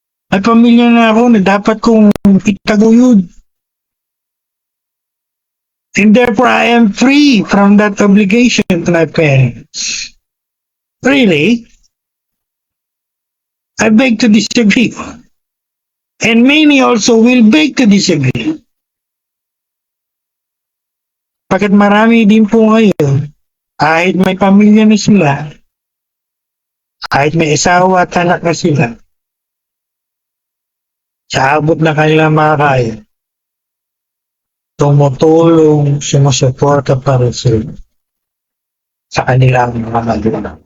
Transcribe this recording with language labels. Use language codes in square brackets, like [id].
[tl] May pamilya na ako na dapat kong itaguyod. [en] And therefore, I am free from that obligation to my parents. Really? I beg to disagree. And many also will beg to disagree. [tl] Pagkat marami din po ngayon, kahit may pamilya na sila, kahit may asawa at anak na sila, sa abot na kanilang makakaya, tumutulong, sumusuporta para sa kanilang mga magulang.